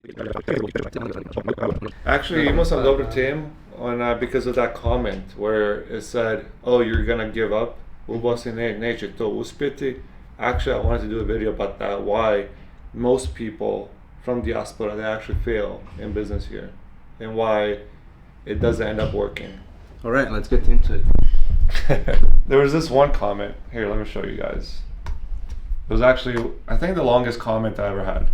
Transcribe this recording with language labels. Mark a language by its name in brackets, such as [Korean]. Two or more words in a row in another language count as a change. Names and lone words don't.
[English] Actually, [Bosnian] imao sam dobru temu [English] because of that comment where it said, "Oh, you're gonna give up. [Bosnian] U Bosni neće to uspjeti." [English] Actually, I wanted to do a video about that. Why most people from diaspora they actually fail in business here, and why it doesn't end up working. All right, let's get into it. There was this one comment here. Let me show you guys. It was actually, I think, the longest comment I ever had.